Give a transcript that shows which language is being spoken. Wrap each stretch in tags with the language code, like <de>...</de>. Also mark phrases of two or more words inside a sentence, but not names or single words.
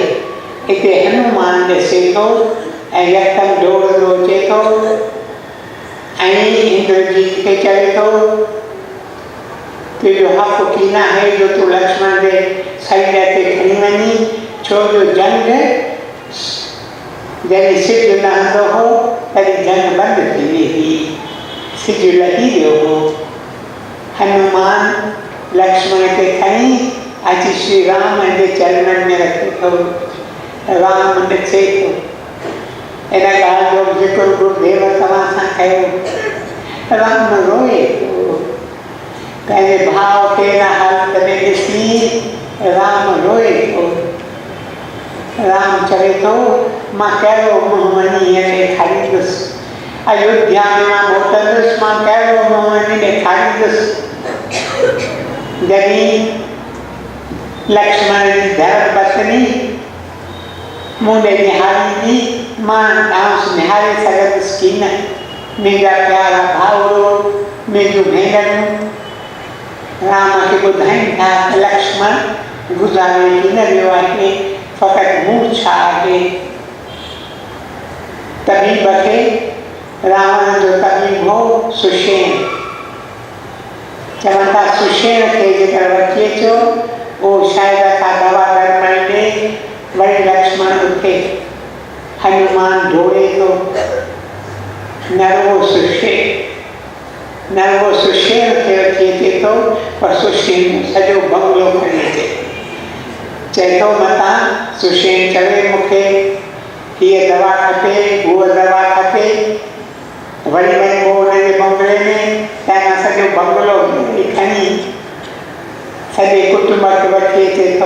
<sd>हिते हनुमान ॾिसे थो ऐं यकदमि दौड़ंदो अचे थो ऐं इंद्रजीत खे चवे थो तुंहिंजो हक़ की न आहे जो तूं लक्ष्मण जे शरीर ते खणी वञी, छो जो जंग जॾहिं सिज लहंदो हो तॾहिं जंग बंदि थी वेंदी हुई, सिज लही वियो हो। हनुमान लक्ष्मण खे खणी अची श्री राम जे चरणनि में रखे थो। राम ॾिसे थो। इन ॻाल्हि जो ज़िक्र गुरुदेव तव्हां सां कयो। राम रोए थो, पंहिंजे भाउ खे हिन हालत में ॾिसी राम रोए थो। राम चवे थो मां कहिड़ो मुंहुं वञी हीअं ॾेखारींदुसि, अयोध्या में मां मोटंदुसि, मां कहिड़ो मुंहुं वञी ॾेखारींदुसि। जॾहिं लक्ष्मण जी धर्म पत्नी मूं ॾे निहारींदी, मां डांस निहारे सघंदुसि की न। मुंहिंजा प्यारा भाउरो, मुंहिंजूं भेनरूं राम खे ॿुधाइनि था त लक्ष्मण गुज़ारे की न वियो आहे, फ़क़ति मुंहुं छा आहे। तबीब खे, रावण जो तबीब हो सुषेण। चवनि था सुषेण खे जेकर वठी अचो, उहो शायदि असां दवा दरमण ॾे, वरी लक्ष्मण उथे। हनुमान दौड़े थो, न रुगो सुषेण खे वठी अचे थो, पर सुषेण सॼो बंगलो खणी अचे। चए थो मतां सुषेण चवे मूंखे हीअ दवा खपे, उहा दवा खपे, वरी वरी पोइ हुनजे बंगले में तंहिंखां सॼो बंगलो खणी सॼे कुटुंब खे वठी अचे थो।</sd>